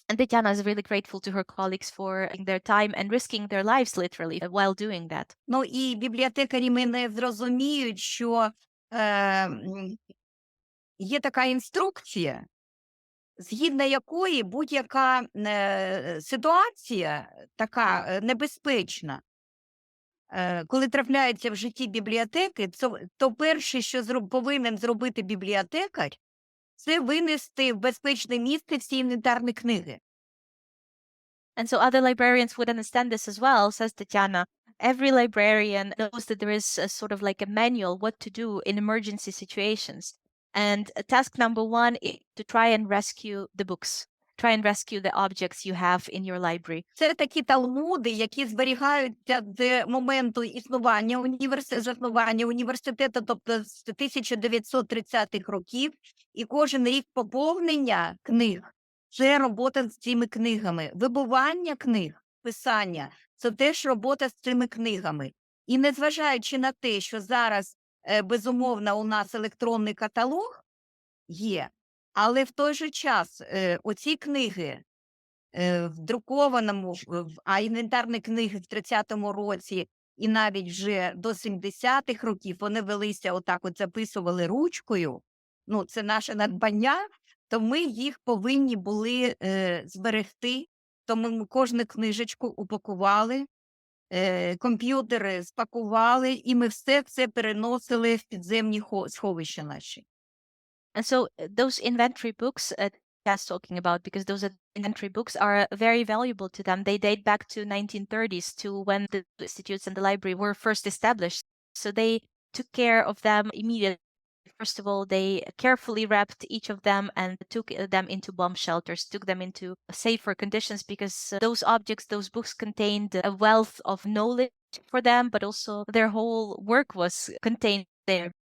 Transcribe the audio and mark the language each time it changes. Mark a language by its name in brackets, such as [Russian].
[English] And Tetiana is really grateful to her colleagues for their time and risking their lives literally while doing that. [Ukrainian] Ну і бібліотекарі мене зрозуміють, що є така інструкція, згідно якої будь-яка ситуація така небезпечна, коли трапляється в житті бібліотеки, то перше, що повинен зробити бібліотекар, це винести в безпечне місце всі інвентарні книги. [English] And so other librarians would understand this as well, says Tetiana, Every librarian knows that there is a sort of like a manual what to do in emergency situations. And task number one is to try and rescue the books. Try and rescue the objects you have in your library. [Ukrainian] Це такі талмуди, які зберігаються з моменту заснування університету, тобто з 1930-х років, і кожен рік поповнення книг – це робота з цими книгами. Вибування книг, писання – це теж робота з цими книгами. І незважаючи на те, що зараз, безумовно, у нас електронний каталог є, але в той же час оці книги в друкованому, а інвентарні книги в 30-му році і навіть вже до 70-х років вони велися отак от записували ручкою, ну це наше надбання, то ми їх повинні були зберегти, тому ми кожну книжечку упакували, комп'ютери спакували, і ми все це переносили в підземні сховища наші. [English] And so those inventory books that's talking about, because those inventory books are very valuable to them. They date back to 1930s, to when the institutes and the library were first established. So they took care of them immediately. First of all, they carefully wrapped each of them and took them into bomb shelters, took them into safer conditions, because those objects, those books contained a wealth of knowledge for them, but also their whole work was contained there.